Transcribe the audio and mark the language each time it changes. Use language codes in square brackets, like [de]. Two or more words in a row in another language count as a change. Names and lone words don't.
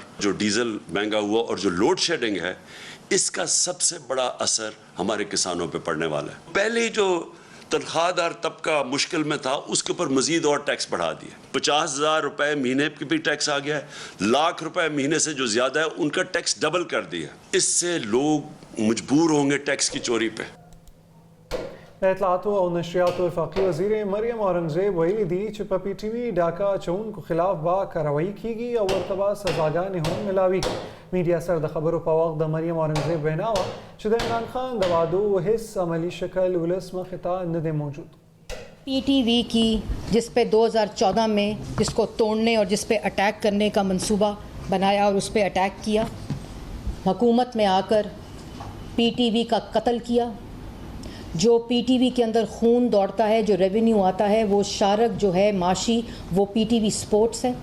[ur] جو ڈیزل مہنگا ہوا اور جو لوڈ شیڈنگ ہے اس کا سب سے بڑا اثر ہمارے کسانوں پہ پڑنے والا ہے. پہلے جو تنخواہ دار طبقہ مشکل میں تھا اس کے اوپر مزید اور ٹیکس بڑھا دیا. 50,000 روپے مہینے کی بھی ٹیکس آ گیا ہے. 1,00,000 روپے مہینے سے جو زیادہ ہے ان کا ٹیکس ڈبل کر دیا. اس سے لوگ مجبور ہوں گے ټیکس کی چوری پہ. [ps] د اطلاعاتو او نشریاتو وفاقي وزیر مریم اورنګزیب ویلي دي چې په PTV ډاکا اچوونکو خلاف به کاروایي کیږي او ورته به سزاګانې هم ملاویږي. میډیا سره د خبرو په وخت د مریم اورنګزیب وینا وه چې د عمران خان د وعدو هیڅ عملي شکل ولس مخې ته نه دی موجود. [ur] PTV کی جس پہ 2014 میں جس کو توڑنے اور جس پہ اٹیک کرنے کا منصوبہ بنایا اور اس پہ اٹیک کیا, حکومت میں آ کر PTV کا قتل کیا. جو PTV کے اندر خون دوڑتا ہے, جو ریونیو آتا ہے, وہ شارک جو ہے معاشی وہ PTV اسپورٹس ہے.